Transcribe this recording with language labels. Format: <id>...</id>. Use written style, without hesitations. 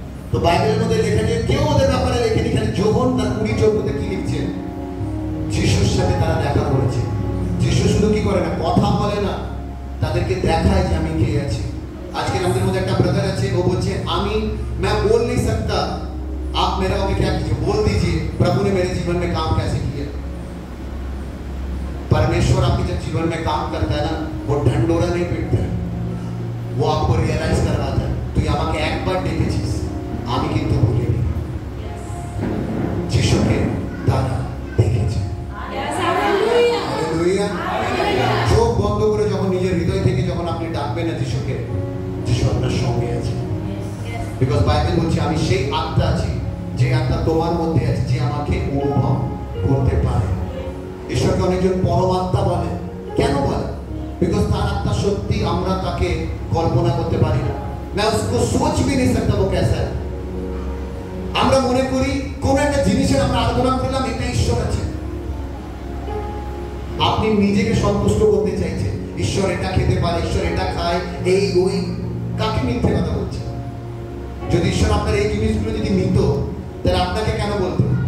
<bn>তো বাইবেলের মধ্যে লেখা যে কেউ ওদের ব্যাপারে লেখেনি, খালি যোহন তার 20:14 কি লিখছে? যিশুর সাথে তারা দেখা করেছে। যিশু শুধু কি করে না, কথা বলে না, তাদেরকে দেখায় যে আমি কে আছি। আজকে আমাদের মধ্যে একটা ব্রাদার আছে, ও বলছে আমি</bn> <hi>मैं बोल नहीं सकता, आप मेरा अभी क्या कीजिए, बोल दीजिए प्रभु ने मेरे जीवन में काम कैसे किया। परमेश्वर आपके जब जीवन में काम करता है ना, वो ढंडोरा नहीं पीटता है, वो आपको रियलाइज करवाता है</hi> <bn>তুই আমাকে একবার ডেকেছিস, আমি কিন্তু ভুলিনি। যিশুকে তারা দেখেছে। হালেলুয়া। চোখ বন্ধ করে যখন নিজের হৃদয় থেকে যখন আপনি ডাকবেন না যিশুকে, যিশু আপনার সঙ্গে আছে। বিকজ বাইবেল বলছে আমি সেই আত্মা আছি, যে আত্মা তোমার মধ্যে আছে, যে আমাকে অনুভব করতে পারে। ঈশ্বরকে অনেকজন পরমাত্মা বলে। কেন বলে? বিকজ তার আত্মা সত্যি আমরা তাকে কল্পনা করতে পারি না।</bn> <hi>मैं उसको सोच भी नहीं सकता वो कैसा है।</hi> <bn>আমরা মনে করি কোন একটা জিনিসের আমরা আরাধনা করলাম, এটা ঈশ্বর আছে। আপনি নিজেকে সন্তুষ্ট করতে চাইছেন, ঈশ্বর এটা খেতে পারে, ঈশ্বর এটা খায়, এই ওই। কাকে মিথ্যে কথা বলছে? যদি ঈশ্বর আপনার এই জিনিসগুলো যদি নিত, তাহলে আপনাকে কেন বলতো?</bn>